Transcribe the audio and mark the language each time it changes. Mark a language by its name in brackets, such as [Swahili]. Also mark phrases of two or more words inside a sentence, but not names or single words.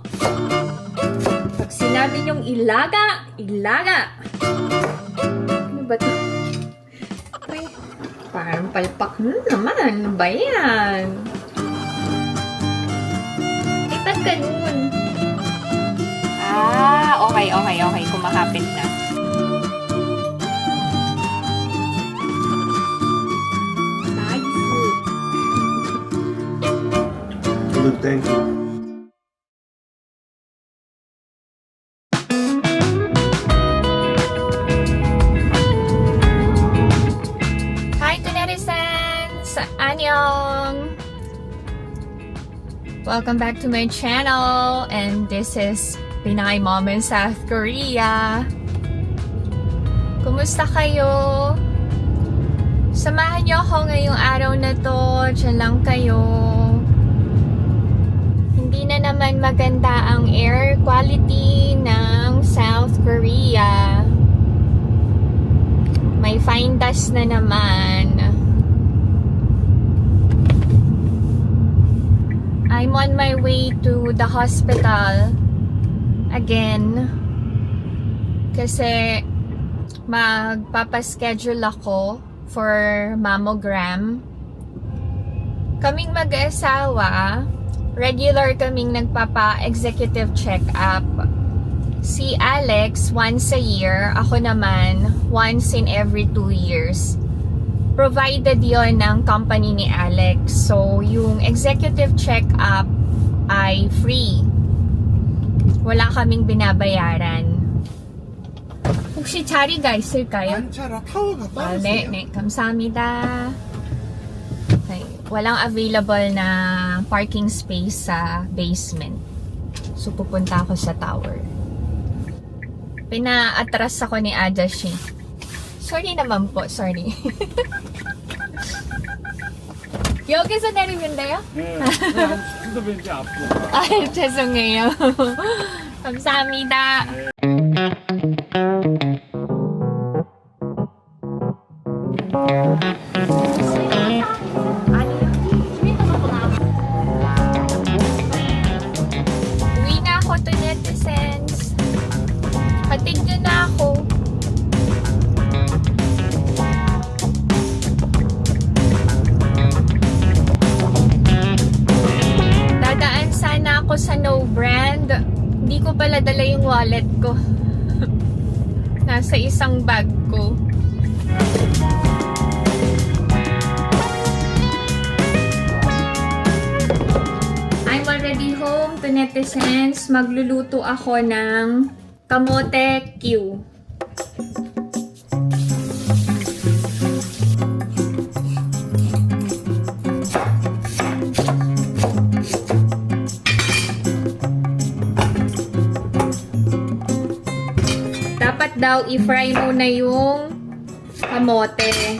[Filipino] Pag sinabi niyong ilaga, ilaga. Ano ba ito? Ay, parang palpak naman. Ano ba yan? Ba't ganun? Okay. Kumakapit na. Nice. [English] Good, thank you. Hi to netizens! Annyeong! Welcome back to my channel, and this is Pinay Mom in South Korea. [Filipino] Kumusta kayo? Samahan niyo ako ngayong araw na to. Diyan lang kayo. Hindi na naman maganda ang air quality ng South Korea. May fine dust na naman. [English] I'm on my way to the hospital again [Filipino] kasi magpapaschedule ako [English] for mammogram. [Filipino] Kaming mag-asawa, regular kaming nagpapa- [English] executive check-up. [Filipino] Si Alex [English] once a year, [Filipino] ako naman [English] once in every 2 years. [Filipino] Provided yon ng company ni Alex. So, yung [English] executive check-up [Filipino] ay free. Wala kaming binabayaran. [Korean] 혹시 자리가 있을까요? 안차라 타워가 네, 감사합니다. [Filipino] Okay. Walang available na [English] parking space [Filipino] sa basement. So, pupunta ako sa tower. Pina-atras ako ni Adashi. Sorry naman po, sorry. [Korean] 여기서 내리면 돼요? 네, 근데 왠지 앞으로. 아, 죄송해요. 감사합니다. [Filipino] Uwi na ako [English] to netizens. [Filipino] Hatid nyo na ako. Dadaan sana ako sa No Brand. Hindi ko pala dala yung wallet ko. Nasa isang bag ko. [English] I'm already home to netizens. [Filipino] Magluluto ako ng kamote Q. Dapat daw i-fry muna yung kamote.